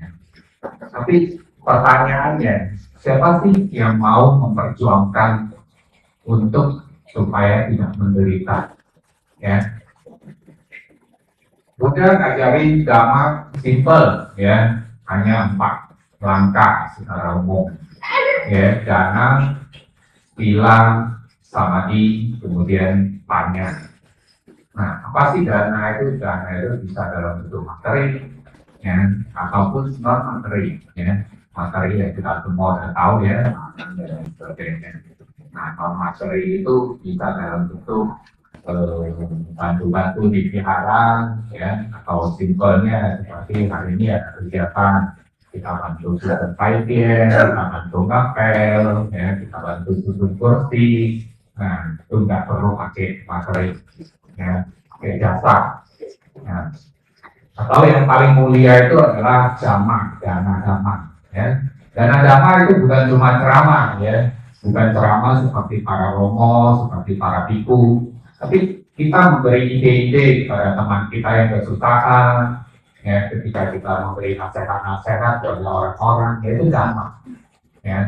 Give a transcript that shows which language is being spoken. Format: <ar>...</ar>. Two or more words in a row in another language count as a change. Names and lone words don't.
<id>Tapi pertanyaannya, siapa sih yang mau memperjuangkan untuk supaya tidak menderita? Ya, Buddha ngajarin Dhamma simple, ya, hanya 4 langkah secara umum, ya, jhana, sila, samadhi, kemudian panya. Nah, apa sih dana itu? Dana itu bisa dalam bentuk materi, ya, ataupun non materi, ya. Materi yang kita semua sudah tahu, ya, dan sebagainya. Nah, non materi itu bisa dalam bentuk bantu-bantu di vihara, ya, atau simpelnya seperti hari ini ada kegiatan kita bantu susun paitien, kita bantu ngapel, ya, kita bantu susun kursi. Nah, itu nggak perlu pakai materi, ya, pakai jasa. Nah, atau yang paling mulia itu adalah dhamma, dana dhamma, ya. Dana dhamma itu bukan cuma ceramah, ya, bukan ceramah seperti para romo, seperti para biku, tapi kita memberi ide-ide kepada teman kita yang kesusahan, ya, ketika kita memberi nasihat-nasihat kepada orang-orang, itu dhamma, ya.</id>